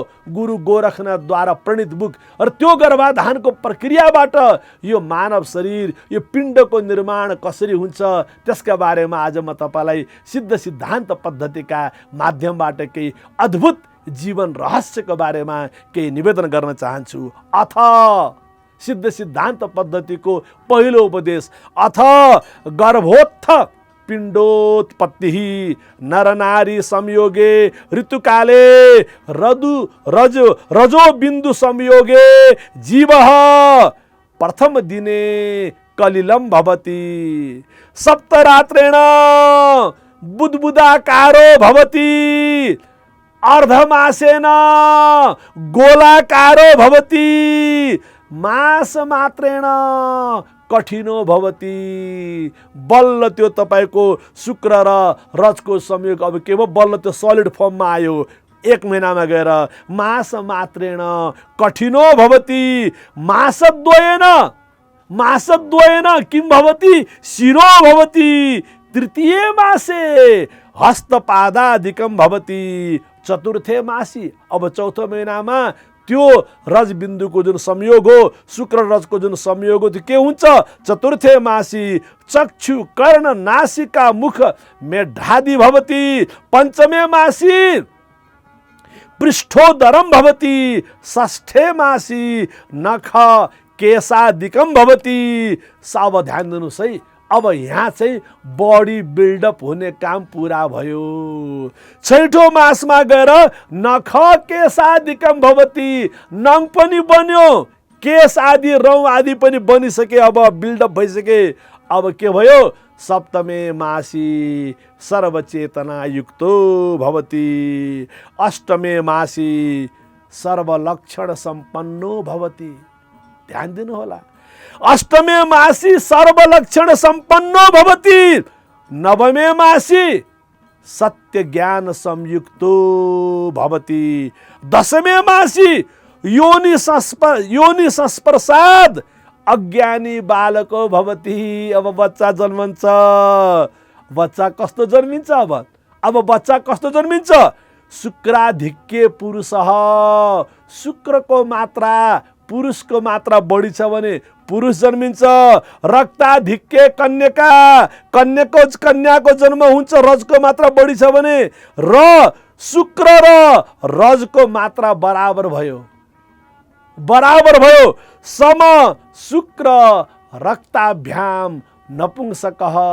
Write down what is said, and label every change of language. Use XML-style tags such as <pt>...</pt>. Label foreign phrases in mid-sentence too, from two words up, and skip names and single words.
<ne>गुरु गोरखनाथद्वारा प्रणीत बुक। र त्यो गर्भाधानको प्रक्रियाबाट यो मानव शरीर, यो पिण्डको निर्माण कसरी हुन्छ त्यसका बारेमा आज म तपाईँलाई सिद्ध सिद्धान्त पद्धतिका माध्यमबाट केही अद्भुत जीवन रहस्यको बारेमा केही निवेदन गर्न चाहन्छु। अथ सिद्ध सिद्धान्त पद्धतिको पहिलो उपदेश,</ne> <sa>अथ गर्भोत्थ पिण्डोत्पत्ति नरनारी संयोगे ऋतुकाले रजो बिन्दु संयोगे जीव प्रथम दिने कलिलम भवति सप्तरात्रेण बुद्बुदाकारो भवति अर्धमासेन गोलाकारो भवति मास मात्रेण कठिनो भवति।</sa> <ne>बल्ल त्यो तपाईको शुक्र र रजको संयोग अब के भयो? बल्ल त्यो</ne> <en>solid formमा</en> <ne>आयो। 1 महिनामा गएर</ne> <sa>मास मात्रेण कठिनो भवति मासद्वयेन मासद्वयेन किं भवति शिरो भवति, तृतीये मासे हस्तपादादिकं भवति, चतुर्थे मासी</sa> <ne>अब चौथो महिनामा त्यो रजबिन्दुको जुन संयोग हो, शुक्र रजको जुन संयोग हो त्यो के हुन्छ,</ne> <sa>चतुर्थे मासी चक्षु कर्ण नासिका मुख मेढ्रादि भवति, पंचमे मासी पृष्ठोदरम भवति, षष्ठे मासी नख केशादिकम भवति।</sa> <ne>अब ध्यान दिनुहोस् है, अब यहाँ चाहिँ</ne> <en>body buildup</en> <ne>हुने काम पुरा भयो। छैठौं मासमा गएर</ne> <sa>नख केशादिकम भवति,</sa> <ne>नङ पनि बन्यो, केश आदि रौँ आदि पनि बनिसके, अब बिल्डअप भइसके। अब के भयो,</ne> <sa>सप्तमे मासी सर्वचेतना युक्तो भवति, अष्टमे मासी सर्वलक्षण सम्पन्नो भवति।</sa> <ne>ध्यान दिनु होला,</ne> <sa>अष्टमे मासी सर्वलक्षण सम्पन्नो भवति, नवमे मासी सत्य ज्ञान संयुक्तो भवति, दशमे मासी योनि संस्पर्शाद अज्ञानी बालको भवति।</sa> <ne>अब बच्चा जन्मन्छ, बच्चा कस्तो जन्मिन्छ, अब बच्चा कस्तो जन्मिन्छ,</ne> <sa>शुक्राधिक्य पुरुष,</sa> <ne>शुक्रको मात्रा पुरुषको मात्रा बढी छ भने पुरुष जन्मिन्छ।</ne> <sa>रक्ताधिक्य कन्यका,</sa> <ne>कन्याको जन्म हुन्छ, रजको मात्रा बढी छ भने, र शुक्र र रजको मात्रा बराबर भयो,</ne> <sa>सम शुक्र रक्ताभ्याम नपुंसकः।</sa>